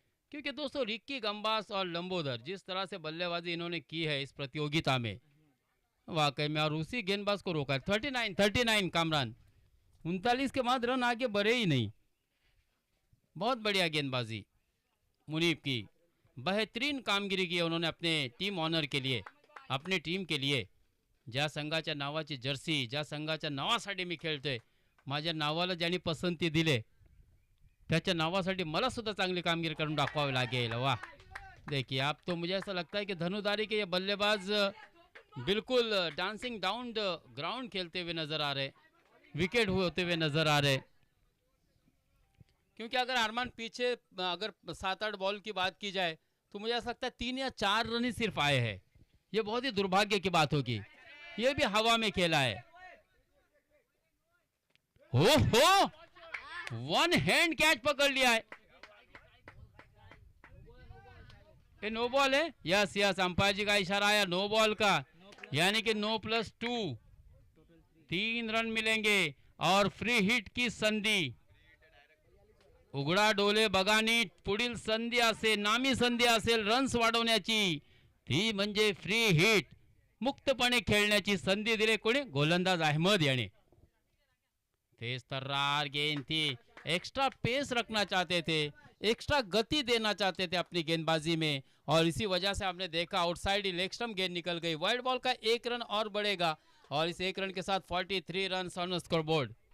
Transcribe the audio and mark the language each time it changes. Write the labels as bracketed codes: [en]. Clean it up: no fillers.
[hi] क्योंकि दोस्तों रिक्की गंबास और लंबोदर जिस तरह से बल्लेबाजी इन्होंने की है इस प्रतियोगिता में, वाकई में, और उसी गेंदबाज को रोका। 39 कामरान, 39 के बाद रन आगे बढ़े ही नहीं। बहुत बढ़िया गेंदबाजी मुनीब की, बेहतरीन कामगिरी की है उन्होंने अपने टीम ऑनर के लिए, अपनी टीम के लिए। [mr] ज्या संघाच्या नावाची जर्सी, ज्या संघाच्या नावासाठी मी खेळतोय, माझ्या नावाला ज्यांनी पसंती दिले त्याच्या नावासाठी मला सुद्धा चांगली कामगिरी करून दाखवावी लागेल। [hi] वाह, देखिए आप तो, मुझे ऐसा लगता है कि धनुधारी के ये बल्लेबाज बिल्कुल डांसिंग डाउन द ग्राउंड खेलते हुए नजर आ रहे, विकेट होते हुए नजर आ रहे। क्योंकि अगर अरमान पीछे अगर 7-8 बॉल की बात की जाए तो मुझे ऐसा लगता है 3 या 4 रन ही सिर्फ आए हैं। ये बहुत ही दुर्भाग्य की बात होगी, ये भी हवा में खेला है। हो, 1 हैंड कैच पकड़ लिया है। ये नो बॉल है, यस यस, अंपायर जी का इशारा आया नो बॉल का, यानी कि 9+2, 3 रन मिलेंगे और फ्री हिट की संधि। [mr] उघडा डोले बघानी, पुढील संधी असेल, नामी संधी असेल रन्स वाढवण्याची, ती म्हणजे फ्री हिट, मुक्तपणे खेळण्याची संधी दिले कोणी, गोलंदाज अहमद याने। [hi] तेज तर्रार गेंद थी, एक्स्ट्रा पेस रखना चाहते थे, एक्स्ट्रा गति देना चाहते थे अपनी गेंदबाजी में, और इसी वजह से आपने देखा आउटसाइड लेग स्टंप गेंद निकल गई। वाइड बॉल का 1 रन और बढ़ेगा और इस 1 रन के साथ 43 रन ऑन स्कोरबोर्ड।